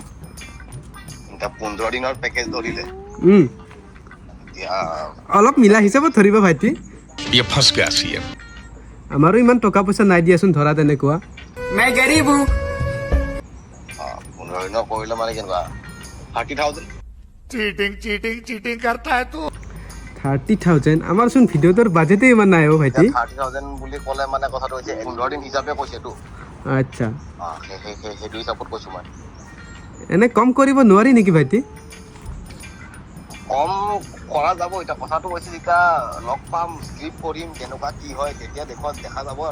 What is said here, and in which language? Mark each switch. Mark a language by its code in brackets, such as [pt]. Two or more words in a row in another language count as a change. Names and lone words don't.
[as] 15 দিনৰ পেকেজ ধৰিলে অলপ মিলা হিচাপত ধৰিবা ভাইটি। আমাৰো ইমান টকা পইচা নাই দিয়াচোন, ধৰা তেনেকুৱা। 15 দিনৰ কৰিলে মানে কেনেকুৱা 30,000। [hi] चीटिंग करता है तू। [as] 30,000? আমাৰচোন ভিডিঅ'টোৰ বাজেটেই ইমান নাই অ' ভাইটি। 30,000 বুলি ক'লে মানে কথাটো হৈছে 15 দিন হিচাপে কৈছেতো। আচ্ছা, সেইটো হিচাপত কৈছোঁ মই। এনে কম কৰিব নোৱাৰি নেকি ভাইটি? কম কৰা যাব, এতিয়া কথাটো হৈছে যেতিয়া লগ পাম, স্ক্ৰিপ্ট পঢ়িম, কেনেকুৱা কি হয়, তেতিয়া দেখা যাব আৰু।